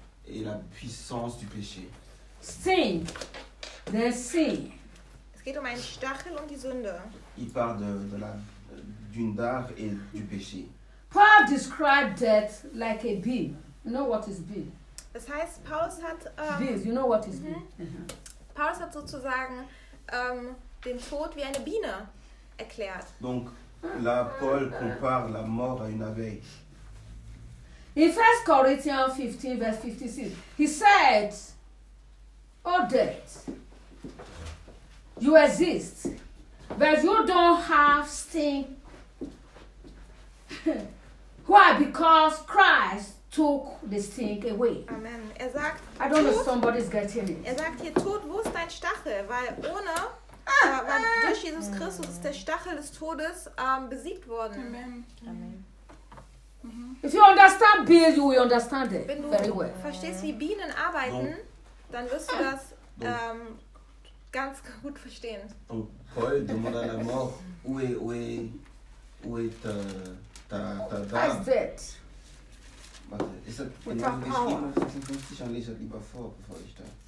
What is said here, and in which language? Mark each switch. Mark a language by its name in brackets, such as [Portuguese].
[French] et la puissance du péché. [English] Sting. The sting. [German] Es geht um einen Stachel und die Sünde. [French] Il parle de la d'une dard et du péché. [English] Paul described death like a bee. You know what is bee? [German] Das heißt, Paulus hat [English] bees, you know what is bee? [German] Paulus hat sozusagen den Tod wie eine Biene erklärt. [French] Donc là, Paul compare la mort à une abeille. [English] In 1 Corinthians 15, verse 56, he said, oh death, you exist, but you don't have sting. Why? Because Christ took the sting away. [German] Amen. Er sagt, [English] I don't know if somebody's getting it. [German] Er sagt hier, Tod, wo ist dein Stachel? Weil ohne, weil durch Jesus Christus ist der Stachel des Todes besiegt worden. Amen. Amen. [English] If you understand bees, you will understand it very well. [German] Verstehst, wie Bienen arbeiten, dann wirst du das ganz gut verstehen. [French] Donc, Paul demande à la mort, où est ta dame? [English] As dead. [German] Warte, ist das in Englisch geschrieben? Ich muss dich an Lisa lieber vor, bevor ich da...